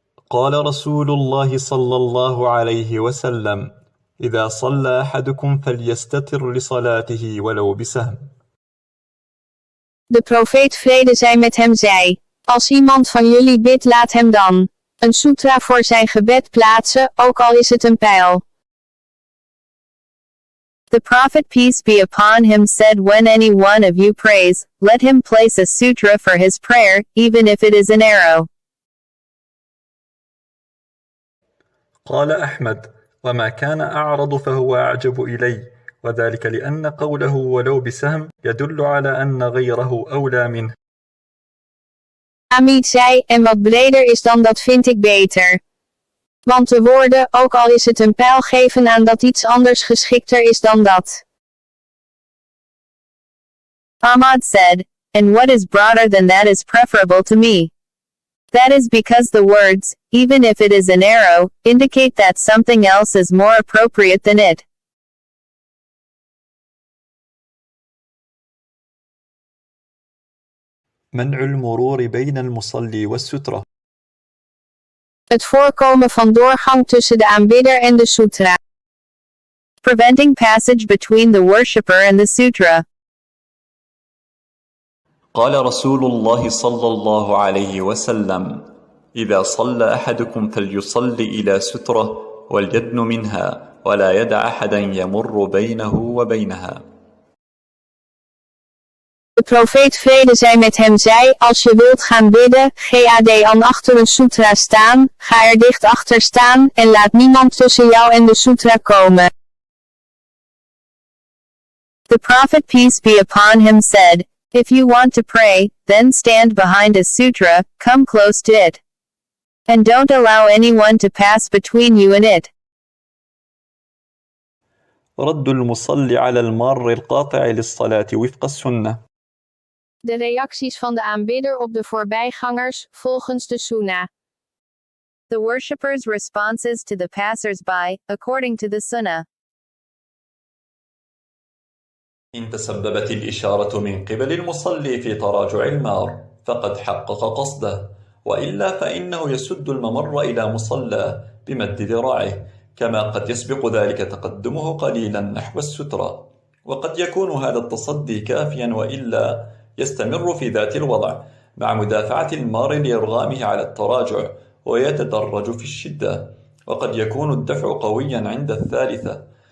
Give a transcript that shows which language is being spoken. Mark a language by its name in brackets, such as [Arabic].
[Arabic] قال رسول الله صلى الله عليه وسلم: إذا صلى أحدكم فليستتر لصلاته ولو بسهم. [Dutch] De profeet, vrede zij met hem, zei: als iemand van jullie bidt, laat hem dan een Soetrah voor zijn gebed plaatsen, ook al is het een pijl. [English] The Prophet, peace be upon him, said, when any one of you prays, let him place a sutrah for his prayer, even if it is an arrow. [Arabic] قال أحمد: وما كان أعرض فهو أعجب إلي، وذلك لأن قوله ولو بسهم يدل على أن غيره أولى منه. [Dutch] Hamid zei: en wat breder is dan dat vind ik beter. Want de woorden, ook al is het een pijl, geven aan dat iets anders geschikter is dan dat. [English] Ahmad said, and what is broader than that is preferable to me. That is because the words, even if it is an arrow, indicate that something else is more appropriate than it. [Arabic] منع المرور بين المصلي والسترة. [Dutch] Het voorkomen van doorgang tussen de aanbidder en de Soetrah. [English] Preventing passage between the worshipper and the sutrah. [Arabic] قال رسول الله صلى الله عليه وسلم: إذا صلى أحدكم فليصل إلى سترة وليدن منها ولا يدع أحدا يمر بينه وبينها. [Dutch] De profeet, vrede zij met hem, zei: als je wilt gaan bidden, ga achter een Soetrah staan, ga er dicht achter staan, en laat niemand tussen jou en de Soetrah komen. [English] The Prophet, peace be upon him, said, if you want to pray, then stand behind a sutrah, come close to it. And don't allow anyone to pass between you and it. [Arabic] رد المصلي على المار القاطع للصلاة وفق السنة. [Dutch] De reacties van de aanbidder op de voorbijgangers, volgens de Sunnah. [English] The worshipper's responses to the passers-by, according to the Sunnah. [Arabic] إن تسببت الإشارة من قبل المصلي في تراجع المار فقد حقق قصده، وإلا فإنه يسد الممر إلى مصلى بمد ذراعه، كما قد يسبق ذلك تقدمه قليلا نحو السترة، وقد يكون هذا التصدي كافيا، وإلا يستمر في ذات الوضع مع مدافعة المار لإرغامه على التراجع، ويتدرج في الشدة، وقد يكون الدفع قويا عند الثالثة،